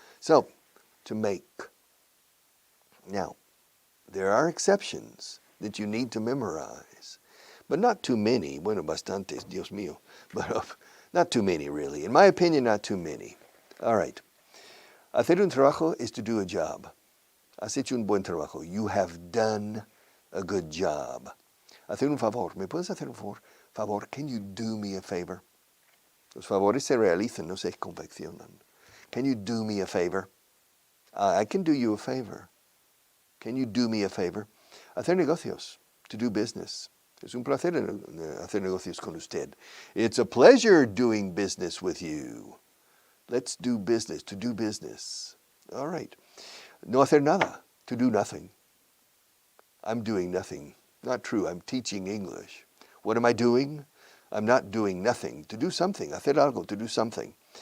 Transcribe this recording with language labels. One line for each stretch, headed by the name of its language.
English: So, to make. Now, there are exceptions that you need to memorize. but not too many.
Spanish: Bueno, bastantes, Dios mío.
English: But not too many, really. In my opinion, not too many. All right.
Spanish: Hacer un trabajo
English: is to do a job.
Spanish: Has hecho un buen trabajo.
English: You have done a good job.
Spanish: Hacer un favor. ¿Me puedes hacer un favor?
English: Favor, can you do me a favor?
Spanish: Los favores se realizan, no se confeccionan.
English: Can you do me a favor? I can do you a favor. Can you do me a favor?
Spanish: Hacer negocios,
English: to do business.
Spanish: Es un placer hacer negocios con usted.
English: It's a pleasure doing business with you. Let's do business, to do business. All right.
Spanish: No hacer nada,
English: to do nothing. I'm doing nothing. Not true, I'm teaching English. What am I doing? I'm not doing nothing. To do something,
Spanish: hacer algo,
English: to do something.